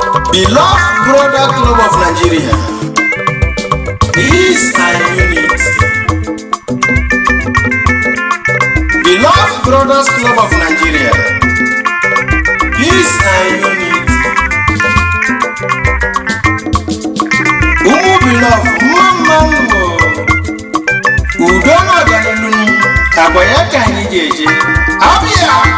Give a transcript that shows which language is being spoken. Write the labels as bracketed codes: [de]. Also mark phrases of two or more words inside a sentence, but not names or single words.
[en] Beloved Brother Club of Nigeria, peace and unity. Beloved Brothers Club of Nigeria, peace and unity. [ig] Ụmụ beloved, mma mma unu o. Udo na ọganilu, agwa ya ka anyị ga-eje. Abịa!